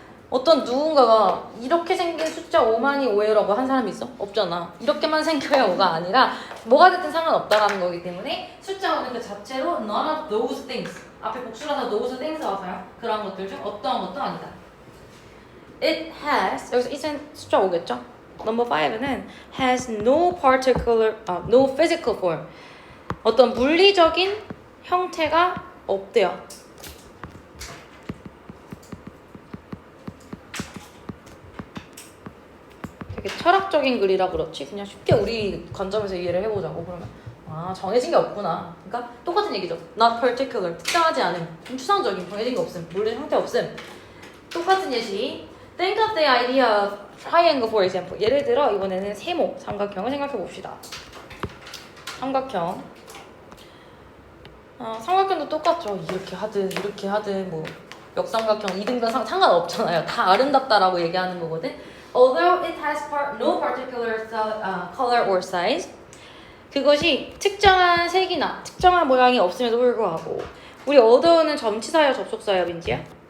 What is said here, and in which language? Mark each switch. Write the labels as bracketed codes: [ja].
[ko] 어떤 누군가가 이렇게 생긴 숫자 5만이 5예요라고 한 사람이 있어? 없잖아. 이렇게만 생겨야 5가 아니라 뭐가 됐든 상관없다라는 거기 때문에 숫자 5는 그 자체로 [en] none of those things [ko] 앞에 복수라서 [en] those things [ko] 와서요. 그런 것들 중 어떠한 것도 아니다. [en] It has [ko] 여기서 it은 숫자 5겠죠? [en] Number 5는 has no particular, no physical form [ko] 어떤 물리적인 형태가 없대요. 되게 철학적인 글이라 그렇지 그냥 쉽게 우리 관점에서 이해를 해보자고 그러면 정해진 게 없구나. 그러니까 똑같은 얘기죠. [en] Not particular [ko] 특정하지 않음 추상적인 정해진 게 없음 물리 형태 없음. 똑같은 예시 [en] Think of the idea of triangle for example. [ko] 예를 들어 이번에는 세모 삼각형을 생각해 봅시다. 삼각형 삼각형도 똑같죠. 이렇게 하든 뭐 역삼각형 이등변 상관없잖아요. 다 아름답다라고 얘기하는 거거든. [en] Although it has no particular color or size, [ko] 그것이 특정한 색이나 특정한 모양이 없음에도 불구하고 우리 어더우는 점치사예요, 접속사예요, 민지야?